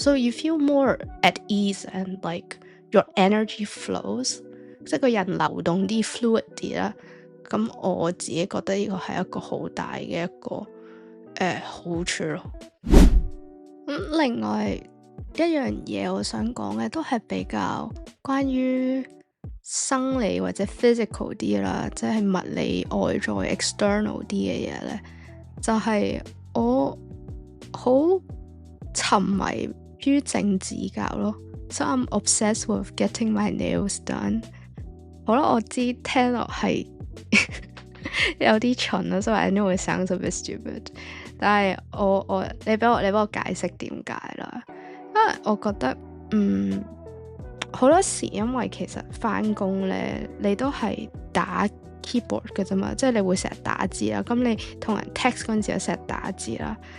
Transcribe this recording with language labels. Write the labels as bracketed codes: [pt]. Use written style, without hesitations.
[en] So you feel more at ease and like your energy flows， [yue] 即係個人流動啲 [en] fluid 啲啦。 [yue] 咁我自己覺得呢個係一個好大嘅一個好處咯。另外一樣嘢我想講嘅都係比較關於生理或者 physical 啲啦，即係物理外在 external 啲嘅嘢咧，就係我好沉迷於整指甲咯。 [en] So I'm obsessed with getting my nails done。 [yue] 好啦，我知聽落係有啲蠢啦，所以 [en] I know it sounds a bit stupid。 [yue] 但係你俾我解釋點解啦。因為我覺得好多時因為其實翻工咧，你都係打 keyboard 嘅啫嘛，即係你會成日打字啦。咁你同人 text 嗰陣時又成日打字啦。